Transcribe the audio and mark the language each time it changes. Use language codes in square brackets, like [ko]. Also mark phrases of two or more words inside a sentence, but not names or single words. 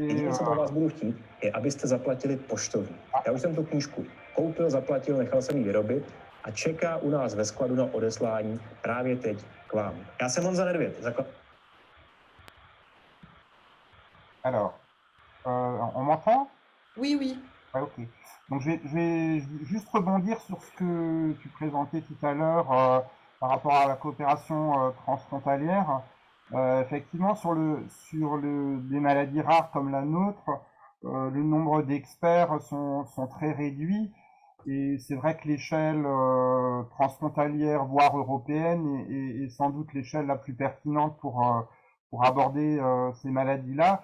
[cs] Jediné, co po vás budu chtít, je, abyste zaplatili poštovní. Já už jsem tu knížku koupil, zaplatil, nechal jsem ji vyrobit a čeká u nás ve skladu na odeslání právě teď k vám. Já jsem Honza Nedvěd. [fr] Alors, on m'entend? Oui, oui. Ah, ok. Donc je vais juste rebondir sur ce que tu présentais tout à l'heure par rapport à la coopération transfrontalière. Effectivement, sur des maladies rares comme la nôtre, le nombre d'experts sont très réduits et c'est vrai que l'échelle transfrontalière, voire européenne, est sans doute l'échelle la plus pertinente pour aborder ces maladies-là.